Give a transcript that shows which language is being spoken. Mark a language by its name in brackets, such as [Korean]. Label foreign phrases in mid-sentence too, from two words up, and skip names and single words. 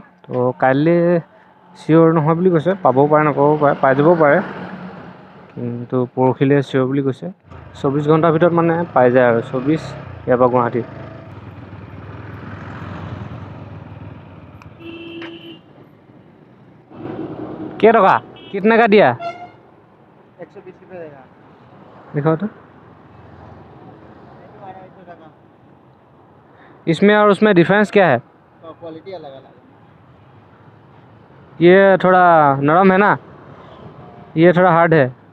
[Assamese] তো কাইলৈ চিয়'ৰ নহয় বুলি কৈছে, পাবও পাৰে নাপাবও পাৰে, পাই যাবও পাৰে, কিন্তু পৰহিলৈ চিয়'ৰ বুলি কৈছে। 24 ঘণ্টাৰ ভিতৰত মানে পাই যায় আৰু 24 ইয়াৰ পৰা গুৱাহাটী। [Hindi] কেইটকা कितने का दिया 120 रुपये देगा। दिखाओ तो इसमें और उसमें डिफरेंस क्या है? क्वालिटी अलग अलग है। ये थोड़ा नरम है ना, ये थोड़ा हार्ड है।